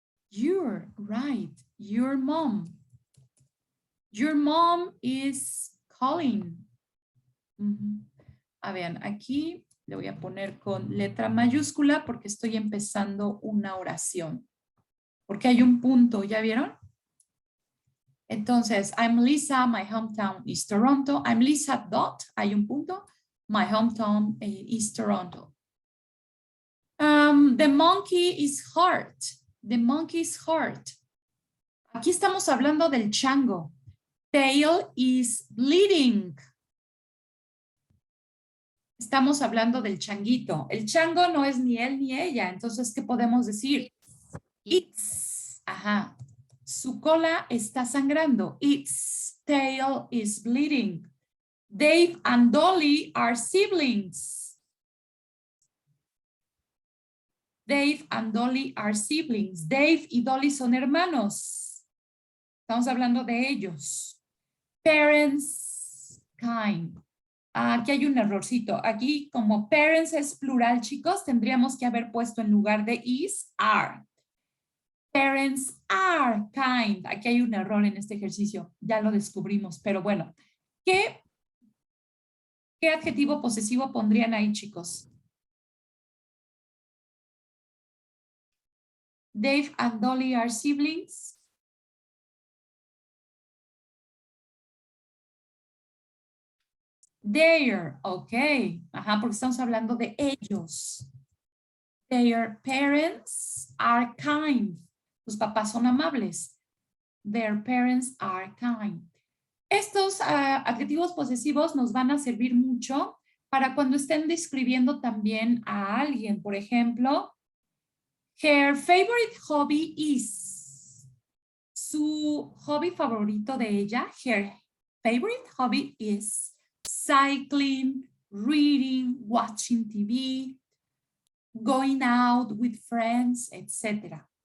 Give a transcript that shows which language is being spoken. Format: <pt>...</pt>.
<en>You're right. Your mom. Your mom is calling.</en> <es>A ver, aquí le voy a poner con letra mayúscula porque estoy empezando una oración. Porque hay un punto, ¿ya vieron?</es> <en>Entonces, I'm Lisa, my hometown is Toronto. I'm Lisa dot,</en> <es>hay un punto.</es> <en>My hometown is Toronto. The monkey is hurt. The monkey is hurt.</en> <es>Aquí estamos hablando del chango.</es> <en>Tail is bleeding.</en> <es>Estamos hablando del changuito. El chango no es ni él ni ella. Entonces, ¿qué podemos decir? Its. Ajá. Su cola está sangrando.</es> <en>Its tail is bleeding. Dave and Dolly are siblings. Dave and Dolly are siblings.</en> <es>Dave y Dolly son hermanos. Estamos hablando de ellos.</es> <en>Parents, kind.</en> <es>Aquí hay un errorcito. Aquí, como parents es plural, chicos, tendríamos que haber puesto en lugar de is, are.</es> <en>Parents are kind.</en> <es>Aquí hay un error en este ejercicio. Ya lo descubrimos, pero bueno. ¿Qué adjetivo posesivo pondrían ahí, chicos?</es> <en>Dave and Dolly are siblings. Their, ok.</en> <es>Ajá, porque estamos hablando de ellos.</es> <en>Their parents are kind.</en> <es>Sus papás son amables.</es> <en>Their parents are kind.</en> <es>Estos adjetivos posesivos nos van a servir mucho para cuando estén describiendo también a alguien. Por ejemplo,</es> <en>her favorite hobby is.</en> <es>Su hobby favorito de ella,</es> <en>her favorite hobby is cycling, reading, watching TV, going out with friends, etc.</en>